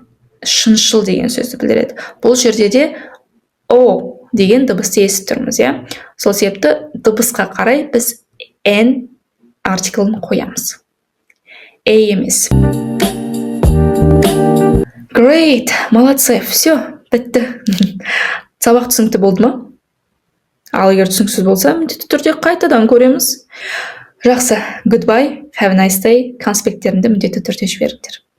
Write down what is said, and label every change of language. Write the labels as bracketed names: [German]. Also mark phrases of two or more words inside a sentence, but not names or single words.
[Kazakh] Шыншыл деген сөзді білдіреді. Бұл жерде де o деген дыбысты естіп тұрмыз, Сол себепті дыбысқа қарай біз n артиклін қоямыз. A емес. Great, [Russian] молодцы, все, [Kazakh] бітті. Сабақ түсінікті болды ма? Ал егер түсініксіз болса, міндетті түрде қайтадан көреміз. Жақсы, [English] goodbye, have a nice day. [Kazakh] Конспекттерімді міндетті түрде жіберіңдер.